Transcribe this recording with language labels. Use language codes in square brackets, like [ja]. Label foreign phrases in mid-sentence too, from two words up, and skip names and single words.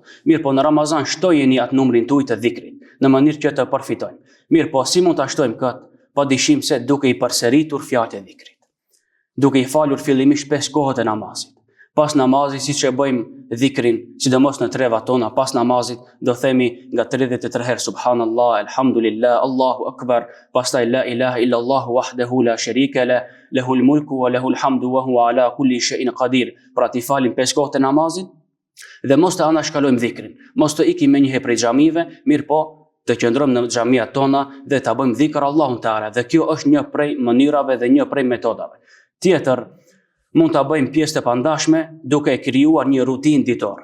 [sq] Mirë po në Ramazan shtojeni atë numrin tuaj të dhikrit, në mënyrë që të përfitojmë. Mirë po si mund ta shtojmë këtë? Padyshim se duke i përsëritur fjalët e dhikrit. Duke i falur fillimisht 5 kohët e namazit. Pas namazit, siç e bëjmë dhikrin, sidomos në trevat tona, pas namazit do themi nga 33 herë [ar] سبحان الله الحمد لله الله أكبر, pastaj لا إله إلا الله وحده لا شريك له له الملك وله الحمد وهو على كل شيء قدير. [sq] Pra ti falim 5 kohët e namazit dhe mos të anashkalojmë dhikrin. Mos të ikim me njëherë prej xhamive, mirë po të qëndrojmë në xhamiat tona dhe ta bëjmë dhikr Allahun Teala. Dhe kjo është një prej mënyrave dhe një prej metodave. Tjetër, mund ta bëjmë pjesë të pandashme duke krijuar një rutinë ditore.